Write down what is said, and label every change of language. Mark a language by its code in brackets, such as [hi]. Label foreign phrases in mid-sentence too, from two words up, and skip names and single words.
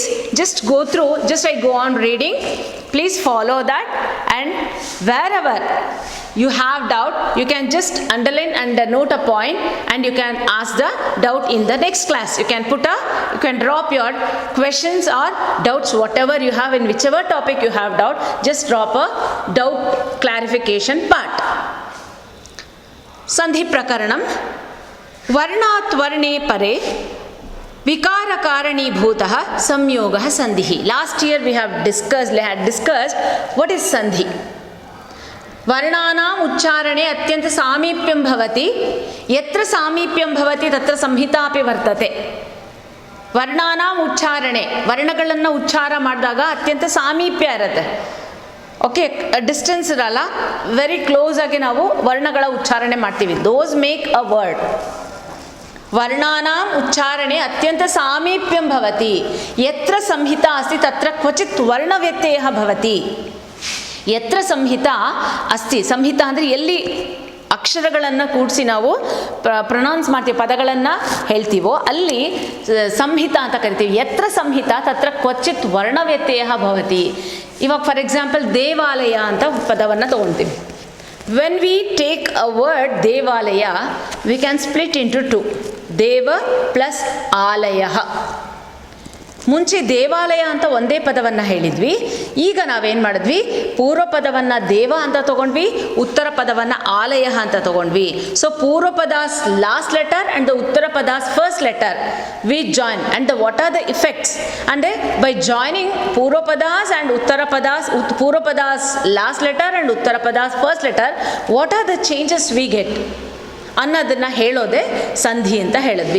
[en] Just go through, just I go on reading. Please follow that, and wherever you have doubt, you can just underline and note a point, and you can ask the doubt in the next class. You can drop your questions or doubts, whatever you have in whichever topic you have doubt, just drop a doubt clarification part. [sa] Sandhi Prakaranam. Varnat varne pare vikara karanibhutah samyogah sandhi. [en] Last year we had discussed what is sandhi. [sa] Varnanam uchcharane atyanta samipyam bhavati, yatra samipyam bhavati tatra samhita api vartate. वर्णानाम् उच्चारणे, [kn] ವರ್ಣಗಳನ್ನ ಉಚ್ಚಾರ ಮಾಡಿದಾಗ ಅತ್ಯಂತ ಸಾಮೀಪ್ಯ ಇರುತ್ತೆ. ಓಕೆ, ಡಿಸ್ಟೆನ್ಸ್ ಇರಲ್ಲ, [en] very close [kn] ಆಗಿ ನಾವು ವರ್ಣಗಳ ಉಚ್ಚಾರಣೆ ಮಾಡ್ತೀವಿ. [en] those make a word. [sa] ವರ್ಣಾನಾಂ ಉಚ್ಚಾರಣೆ ಅತ್ಯಂತ ಸಾಮೀಪ್ಯಂ ಭವತಿ. ಯತ್ರ ಸಂಹಿತಾ ಅಸ್ತಿ ತತ್ರ ಕ್ವಚಿತ್ ವರ್ಣವ್ಯತ್ಯಯ ಭವತಿ. ಯತ್ರ ಸಂಹಿತಾ ಅಸ್ತಿ, [kn] ಸಂಹಿತಾ ಅಂದರೆ ಎಲ್ಲಿ ಅಕ್ಷರಗಳನ್ನು ಕೂಡಿಸಿ ನಾವು ಪ್ರೊನೌನ್ಸ್ ಮಾಡ್ತೀವಿ, ಪದಗಳನ್ನು ಹೇಳ್ತೀವೋ ಅಲ್ಲಿ ಸಂಹಿತಾ ಅಂತ ಕರಿತೀವಿ. [sa] ಯತ್ರ ಸಂಹಿತಾ ತತ್ರ ಕ್ವಚಿತ್ ವರ್ಣವ್ಯತ್ಯಯ ಭವತಿ. [kn] ಇವಾಗ [en] for example [kn] ದೇವಾಲಯ ಅಂತ ಪದವನ್ನು ತಗೊಳ್ತೀವಿ. [en] When we take a word Devalaya, we can split into 2. Deva plus Alaya. [kn] ಮುಂಚೆ ದೇವಾಲಯ ಅಂತ ಒಂದೇ ಪದವನ್ನು ಹೇಳಿದ್ವಿ. ಈಗ ನಾವೇನು ಮಾಡಿದ್ವಿ, ಪೂರ್ವ ಪದವನ್ನು ದೇವ ಅಂತ ತಗೊಂಡ್ವಿ, ಉತ್ತರ ಪದವನ್ನು ಆಲಯ ಅಂತ ತಗೊಂಡ್ವಿ. [en] so purva pada's last letter and the uttara pada's first letter we join, and what are the effects ಅಂದರೆ by joining purva padas and uttara padas, purva pada's last letter and uttara pada's first letter, what are the changes we get [kn] ಅನ್ನೋದನ್ನು ಹೇಳೋದೇ ಸಂಧಿ ಅಂತ ಹೇಳಿದ್ವಿ.